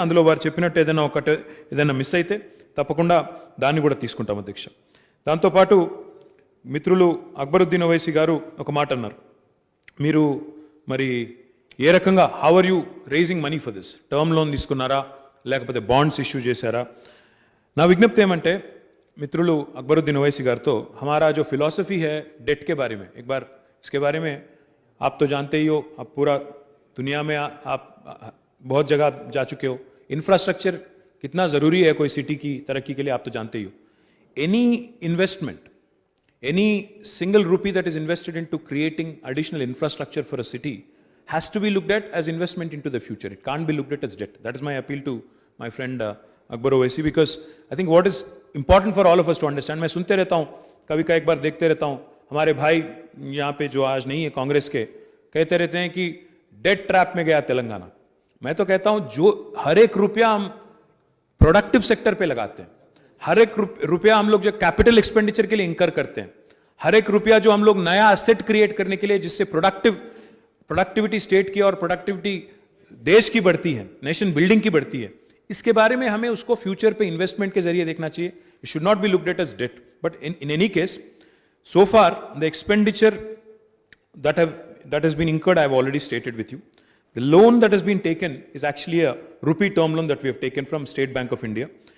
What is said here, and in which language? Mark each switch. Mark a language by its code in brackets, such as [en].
[te] అందులో వారు చెప్పినట్టు ఏదైనా మిస్ అయితే తప్పకుండా దాన్ని కూడా తీసుకుంటాం అధ్యక్ష. దాంతోపాటు మిత్రులు అక్బరుద్దీన్ ఓవైసీ గారు ఒక మాట అన్నారు, మీరు మరి ఏ రకంగా [en] how are you raising money for this, [te] term loan తీసుకున్నారా లేకపోతే బాండ్స్ ఇష్యూ చేశారా? నా విజ్ఞప్తి ఏమంటే మిత్రులు [hi] अकबरुद्दीन ओवैसी गार तो हमारा जो फिलॉसफी है डेट के बारे में, एक बार इसके बारे में आप तो जानते ही हो, आप पूरा दुनिया में आप बहुत जगह जा चुके हो, इंफ्रास्ट्रक्चर कितना ज़रूरी है कोई सिटी की तरक्की के लिए आप तो जानते ही हो. [en] Any investment, any single rupee that is invested into creating additional infrastructure for a city has to be looked at as investment into the future. It can't be looked at as debt. That is my appeal to my friend Akbar Owaisi, because I think what is important for all of us to understand, [hi] मैं सुनते रहता हूँ, कभी का एक बार देखते रहता हूँ, हमारे भाई यहाँ पे जो आज नहीं है कांग्रेस के, कहते रहते हैं कि डेट ट्रैप में गया तेलंगाना. मैं तो कहता हूँ जो हर एक रुपया हम प्रोडक्टिव सेक्टर पे लगाते हैं, हर एक रुपया हम लोग जो कैपिटल एक्सपेंडिचर के लिए इंकर करते हैं, हर एक रुपया जो हम लोग नया एसेट क्रिएट करने के लिए, जिससे प्रोडक्टिविटी स्टेट की और प्रोडक्टिविटी देश की बढ़ती है, नेशन बिल्डिंग की बढ़ती है, इसके बारे में हमें उसको फ्यूचर पे इन्वेस्टमेंट के जरिए देखना चाहिए. [en] It should not be looked at as debt. But in any case, so far the expenditure that has been incurred I have already stated with you. The loan that has been taken is actually a rupee term loan that we have taken from State Bank of India.